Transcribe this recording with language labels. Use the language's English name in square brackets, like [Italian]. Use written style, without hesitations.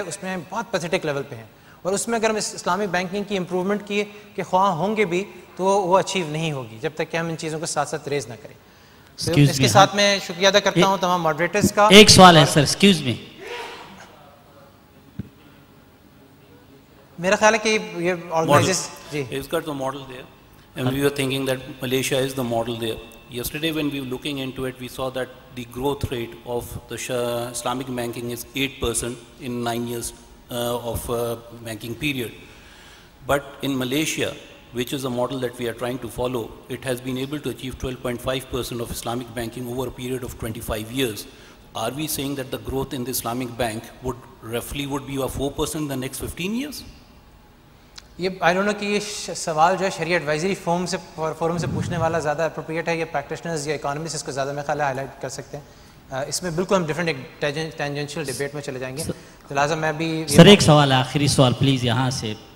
[Urdu] اس میں بہت pathetic level پہ ہیں, اور اس میں اگر ہم اسلامک بینکنگ کی امپرومنٹ کی کہ خواہاں ہوں گے بھی تو وہ اچیو نہیں ہوگی جب تک کہ ہم ان چیزوں کو ساتھ ساتھ ریز نہ کریں. اس کے ساتھ میں شکریہ ادا کرتا ہوں تمام ماڈریٹرز کا. ایک سوال ہے سر, ایکسکیوز می. میرا خیال ہے کہ یہ organizers جی [English] It's got the model there, and we were thinking that Malaysia is the model there. Yesterday when we were looking into it, we saw that the growth rate of the Islamic banking is 8% in 9 years of banking period. But in Malaysia, which is a model that we are trying to follow, it has been able to achieve 12.5% of Islamic banking over a period of 25 years. Are we saying that the growth in the Islamic bank would roughly be a 4% in the next 15 years? [Urdu] یہ [English] I don't know [Urdu] کہ یہ سوال جو ہے شریعہ advisory forum سے پوچھنے والا زیادہ اپروپریٹ ہے, یا پریکٹیشنرز یا اکانومسٹ اس کو زیادہ میں خیال ہے ہائی لائٹ کر سکتے ہیں. اس میں بالکل ہم ڈفرینٹ ایک ٹینجنشیل ڈبیٹ میں چلے جائیں گے, لہٰذا میں بھی سر ایک سوال ہے, آخری سوال پلیز یہاں سے.